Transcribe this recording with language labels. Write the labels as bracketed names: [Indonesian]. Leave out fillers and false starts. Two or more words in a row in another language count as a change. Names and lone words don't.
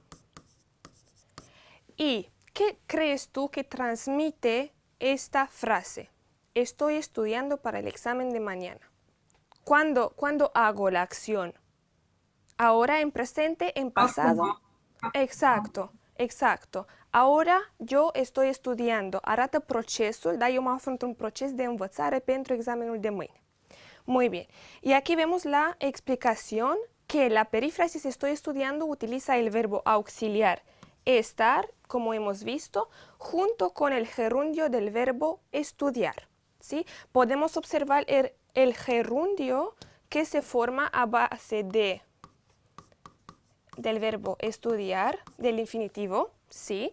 [Spanish] ¿Y qué crees tú que transmite esta frase? Estoy estudiando para el examen de mañana. ¿Cuándo hago la acción? Ahora, en presente, en pasado. Exacto, exacto. Ahora [Portuguese] eu estou estudando. [Romanian] Arată procesul, da? Eu mă aflu într-un proces de învățare pentru examenul de mâine. [Spanish] Muy bien. Y aquí vemos la explicación que la perífrasis estoy estudiando utiliza el verbo auxiliar estar, como hemos visto, junto con el gerundio del verbo estudiar. ¿Sí? Podemos observar el gerundio que se forma a base del verbo estudiar, del infinitivo, ¿sí?